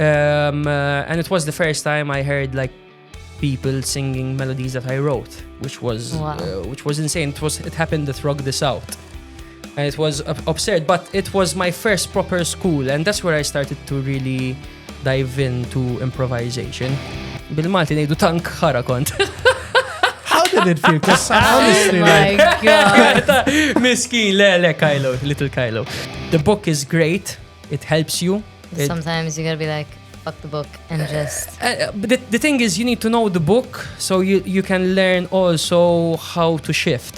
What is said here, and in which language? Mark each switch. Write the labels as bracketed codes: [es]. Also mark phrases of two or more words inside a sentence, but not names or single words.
[en] And it was the first time I heard like people singing melodies that I wrote, which was insane. It happened at Rock the South. And it was absurd, but it was my first proper school, and that's where I started to really dive into improvisation. [mt] Bil-Malti ngħidu tank ħara kont. [en] How did it feel? Because honestly, Oh my God. [mt] Miskin, le, Kylo, little Kylo. [en] The book is great. It helps you. Sometimes you gotta be like, fuck the book and just... But the thing is, you need to know the book so you can learn also how to shift.